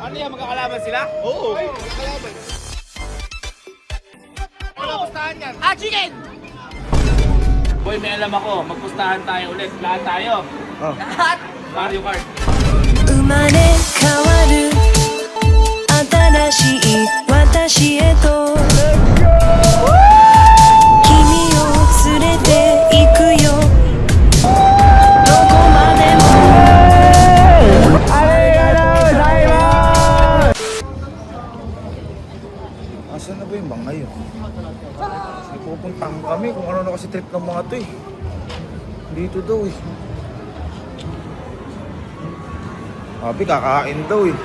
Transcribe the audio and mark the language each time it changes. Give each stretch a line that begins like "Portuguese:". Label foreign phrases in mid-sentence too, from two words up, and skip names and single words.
Filipino: Ano yan, magkakalaban sila? Oo, magkakalaban. Ano pustahan yan? Ah, chicken! Boy, may alam ako, magpustahan tayo ulit. Lahat tayo. Lahat! Mario Kart.
Japanese: 生まれ変わる新しい私へと君を連れて行くよどこまでも
Filipino: Asan na ba yung mga yun? Kasi pupuntahan kami kung ano na kasi trip ng mga to eh. Dito daw eh. Sabi kakain daw eh.